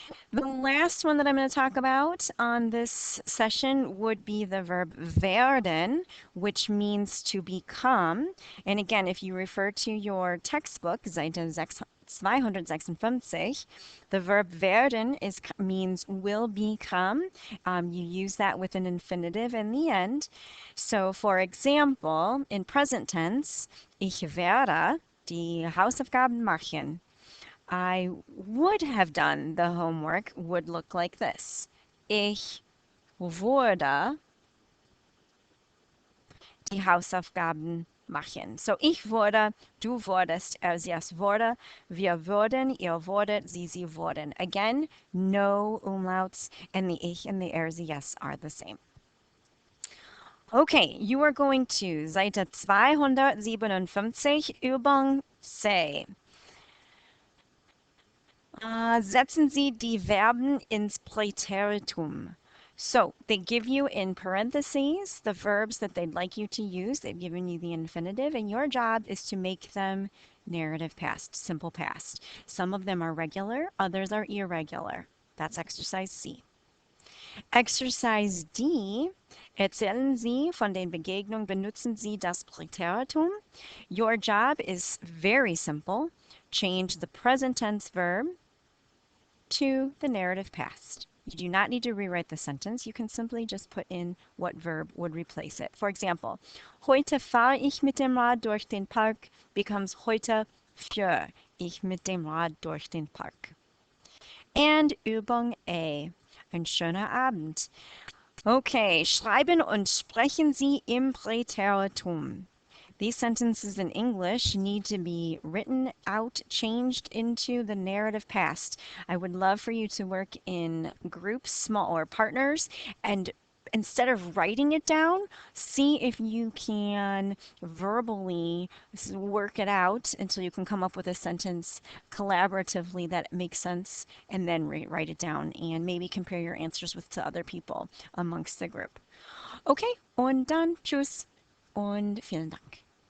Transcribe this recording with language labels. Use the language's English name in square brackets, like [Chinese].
[English] The last one that I'm going to talk about on this session would be the verb werden, which means to become. And again, if you refer to your textbook, Seite 256, the verb werden means will become. You use that with an infinitive in the end. So for example, in present tense, [German] ich werde die Hausaufgaben machen. [English] I would have done the homework would look like this. [German] Ich würde die Hausaufgaben machen. So ich würde, du würdest, yes wurde, wir würden, ihr würdet, sie würden. [English] Again, no umlauts, and the ich and the yes are the same. Okay, you are going to Seite 257, Übung C. [German] Setzen Sie die Verben ins Präteritum. [English] So they give you in parentheses the verbs that they'd like you to use. They've given you the infinitive, and your job is to make them narrative past, simple past. Some of them are regular, others are irregular. That's exercise C. Exercise D. [German] Erzählen Sie von den Begegnungen, benutzen Sie das Präteritum. [English] Your job is very simple. Change the present tense verb to the narrative past. You do not need to rewrite the sentence. You can simply just put in what verb would replace it. For example, [German] heute fahre ich mit dem Rad durch den Park [English] becomes [German] heute fahre ich mit dem Rad durch den Park. And Übung A. Ein schöner Abend. Okay, schreiben und sprechen Sie im Präteritum. [English] These sentences in English need to be written out, changed into the narrative past. I would love for you to work in groups, small or partners, and instead of writing it down, see if you can verbally work it out until you can come up with a sentence collaboratively that makes sense, and then write it down and maybe compare your answers with to other people amongst the group. Okay, [German] und dann tschüss und vielen Dank.